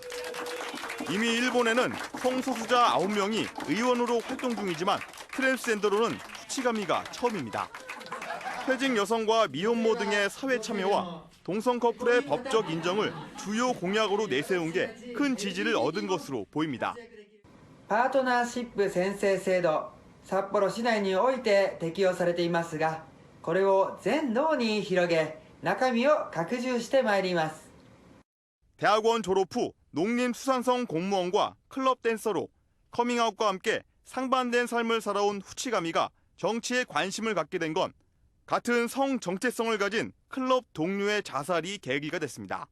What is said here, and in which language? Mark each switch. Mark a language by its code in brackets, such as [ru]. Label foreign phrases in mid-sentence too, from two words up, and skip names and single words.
[ko] 이미 일본에는 성소수자 9명이 의원으로 활동 중이지만 트랜스젠더로는 후치가미가 처음입니다. 퇴직 여성과 미혼모 등의 사회 참여와 동성 커플의 법적 인정을 주요 공약으로 내세운 게 큰 지지를 얻은 것으로 보입니다. [ja] パートナーシップ宣誓制度、札幌市内において適用されていますが、これを全道に広げ、中身を拡充してまいります。 [ko] 대학원 졸업 후 농림수산성 공무원과 클럽 댄서로 커밍아웃과 함께 상반된 삶을 살아온 후치가미가 정치에 관심을 갖게 된 건 같은 성 정체성을 가진 클럽 동료의 자살이 계기가 됐습니다.